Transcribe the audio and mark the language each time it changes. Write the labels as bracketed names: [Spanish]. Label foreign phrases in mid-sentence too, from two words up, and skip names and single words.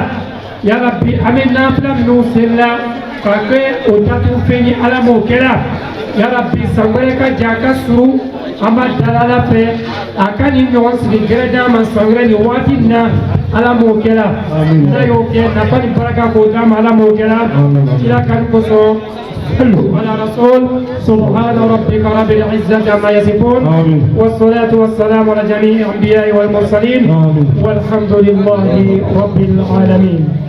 [Bambara] yarabi an bɛ nafila minnu selila ka kɛ o datugu fɛn ye ala m'o kɛra yarabi san wɛrɛ ka ja a ka surun an b'a dali ala fɛ a ka nin ɲɔgɔn sigi gɛrɛ d'an ma san wɛrɛ nin waati nin na ala m'o kɛra n'a y'o kɛ nafa ni baraka k'o d'an ma ala m'o kɛra kira kan kosɔn [Arabic] على رسول سبحان ربك رب العزة عما يصفون والصلاة والسلام على جميع الأنبياء والمرسلين والحمد لله رب العالمين.